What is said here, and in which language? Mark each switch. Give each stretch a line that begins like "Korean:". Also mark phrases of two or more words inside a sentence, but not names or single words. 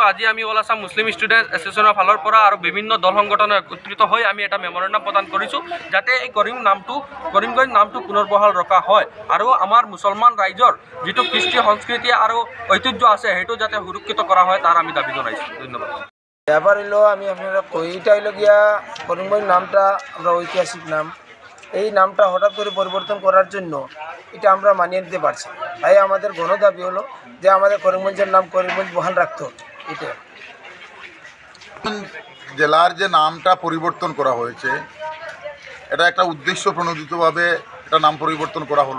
Assamese: আজি আমি অল আছাম মুছলিম ষ্টুডেণ্ট এছ'চিয়েশ্যনৰ ফালৰ পৰা আৰু বিভিন্ন দল সংগঠনে একত্ৰিত হৈ আমি এটা মেমৰেণ্ডাম প্ৰদান কৰিছোঁ, যাতে এই কৰিমগঞ্জ নামটো পুনৰ বহাল ৰখা হয় আৰু আমাৰ মুছলমান ৰাইজৰ যিটো কৃষ্টি সংস্কৃতি আৰু ঐতিহ্য আছে সেইটো যাতে সুৰক্ষিত কৰা হয়, তাৰ আমি দাবী জনাইছোঁ। ধন্যবাদ।
Bangla: ব্যাপার হলো আমি আপনারা এইটা হইল গিয়া করিমগঞ্জ নামটা আমরা ঐতিহাসিক নাম, এই নামটা হঠাৎ করে পরিবর্তন করার জন্য এটা আমরা মানিয়ে নিতে পারছি। তাই আমাদের গণদাবি হলো যে আমাদের করিমগঞ্জের নাম করিমগঞ্জ বহাল রাখতে হবে। এটা জেলার যে নামটা পরিবর্তন করা হয়েছে, এটা একটা উদ্দেশ্য প্রণোদিতভাবে এটা নাম পরিবর্তন করা হলো।